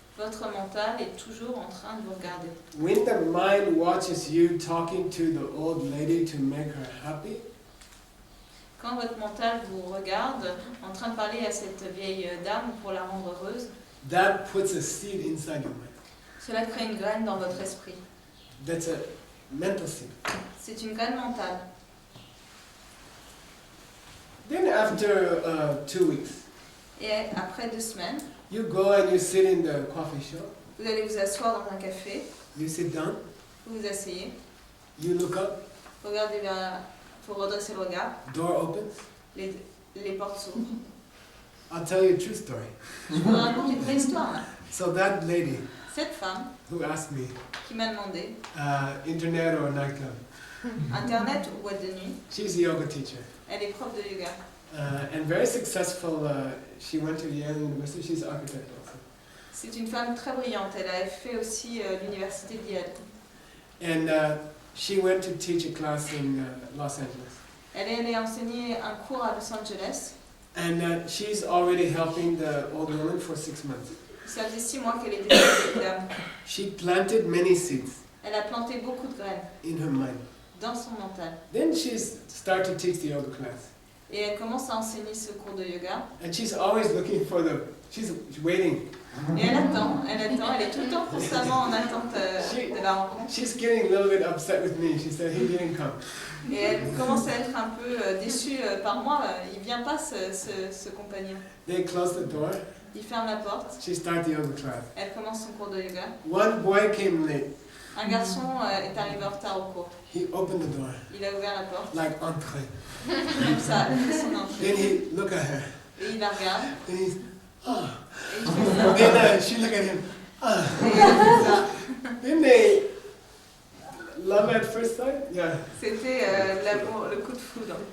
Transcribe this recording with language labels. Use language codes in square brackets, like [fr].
[fr] Votre mental est toujours en train de vous regarder. [en] When the mind watches you talking to the old lady to make her happy, [fr] Quand votre mental vous regarde en train de parler à cette vieille dame pour la rendre heureuse, [en] that puts a seed inside your mind. [fr] cela crée une graine dans votre esprit. [en] That's a mental seed. [fr] C'est une graine mentale. [en] Then after 2 weeks, [fr] Et après 2 semaines, [en] you go and you sit in the coffee shop. [fr] vous allez vous asseoir dans un café, [en] You sit down. [fr] vous vous asseyez, [en] You look up. [fr] vous regardez vers, vous redressez le regard, [en] Door opens. [fr] les portes s'ouvrent. [en] I'll tell you a true story. [fr] Je vous raconte une vraie histoire là. [en] So that lady [fr] Cette femme [en] who asked me, [fr] qui m'a demandé, [en] internet or nightclub, [fr] internet ou boîte de nuit, [en] she's a yoga teacher. [fr] elle est prof de yoga. [en] And very successful. She went to Yale University. She's an architect also. [fr] C'est une femme très brillante, elle a fait aussi l'université de Diable. [en] And she went to teach a class in Los Angeles. [fr] Elle est allée enseigner un cours à Los Angeles. [en] And she's already helping the old woman for 6 months. [fr] Ça faisait 6 mois qu'elle était avec cette dame. [en] She planted many seeds [fr] Elle a planté beaucoup de graines [en] in her mind. [fr] dans son mental. [en] Then she started to teach the yoga class. [fr] Et elle commence à enseigner ce cours de yoga. [en] And she's always looking for she's waiting. [fr] Et elle attend, elle est tout le temps constamment en attente de la rencontre. [en] She's getting a little bit upset with me. She said he didn't come. [fr] Et elle commence à être un peu déçue par moi, il vient pas ce compagnon. [en] They closed the door. [fr] Il ferme la porte, [en] She started the yoga class. [fr] elle commence son cours de yoga. [en] One boy came late. [fr] Un garçon est arrivé en retard au cours. [en] He opened the door, [fr] Il a ouvert la porte, [en] like entrée. [fr] comme ça, elle fait son entrée. [en] Then he looked at her. [fr] Et il la regarde, [en] Then he's, ah. [fr] et il fait ça. [en] Then she looked at him. Ah. [fr] Et il fait ça. [en] Then they love at first sight. Yeah. [fr] C'était l'amour, le coup de foudre.